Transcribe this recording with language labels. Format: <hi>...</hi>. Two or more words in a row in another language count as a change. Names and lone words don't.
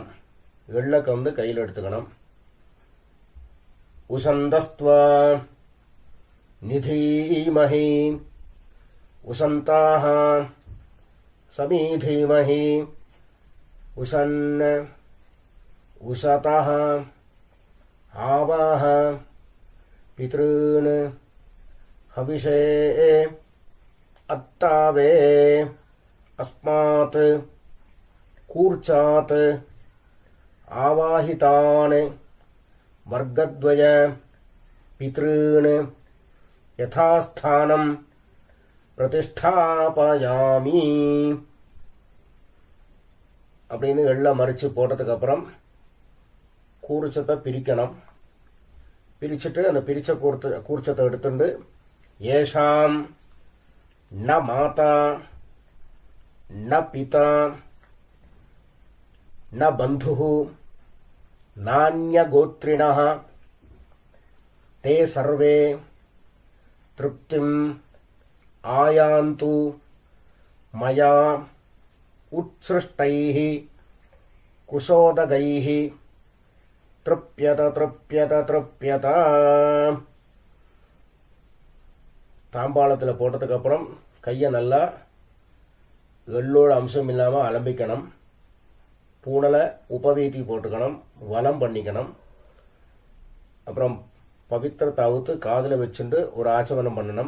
<ta>எள்ளக்க வந்து கையில் எடுத்துக்கணும்.</ta> <sa>उशन्तस्त्व निधीमहि उशन्ताक समीधीमहि उशन्न உசதः आवाह पितॄन् हविषे अत्तावे अस्मात् कूर्चात् आवाहितान् वर्गद्वय पितॄन् यथास्थानं प्रतिष्ठापयामि.</sa> <ta>அப்படின்னு எல்லாம் மறிச்சு போட்டதுக்கு அப்புறம் கூர்ச்சத்தை பிரிக்கணும். பிரிச்சுட்டு அந்த பிரிச்ச கூர்ச்சத்தை எடுத்துட்டு</ta> <sa>एषाम् न माता न पिता न बन्धुः नान्यगोत्रिणः ते सर्वे तृप्तिम् आयान्तु मया उत्सृष्टैः कुशोदकैः तृप्यत तृप्यत तृप्यत.</sa> <ta>தாம்பாளத்தில் போட்டதுக்கு அப்புறம் கையை நல்லா எள்ளோட அம்சம் இல்லாமல் அலம்பிக்கணும். பூணலை உபவீதி போட்டுக்கணும், வலம் பண்ணிக்கணும். அப்புறம் பவித்திரத்தை அவுத்து காதில் வச்சுட்டு ஒரு ஆச்சமனம் பண்ணணும்.</ta>